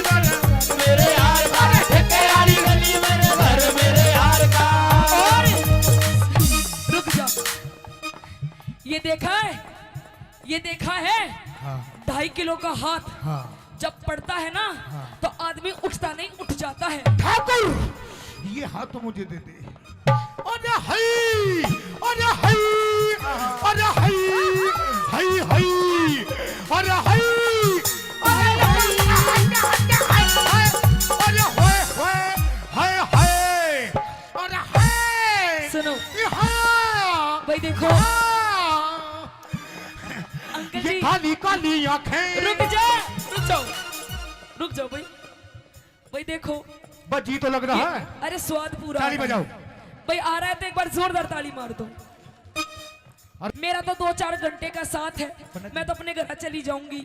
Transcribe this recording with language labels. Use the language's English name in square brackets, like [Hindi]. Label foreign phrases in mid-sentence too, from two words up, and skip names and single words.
[Hindi] मेरे यार का ठेके वाली गली मेरे घर मेरे यार का। रुक जा, ये देखा है 2.5 किलो का हाथ जब पड़ता है ना तो आदमी उठता नहीं, उठ जाता है। ठाकुर ये हाथ तो मुझे दे दे। अरे हई अरे हई अरे हई हई हई अरे हई अरे होए होए हाय हाय अरे हाय। सुनो हाँ भाई, देखो अंकल ये जी, काली काली आंखें। रुक जाओ भाई देखो। बजी तो लग रहा है। अरे स्वाद पूरा ताली आ रहा है। बजाओ। भाई आ रहा है तो एक बार जोरदार ताली मार दो। मेरा तो 2-4 घंटे का साथ है, मैं तो अपने घर चली जाऊंगी।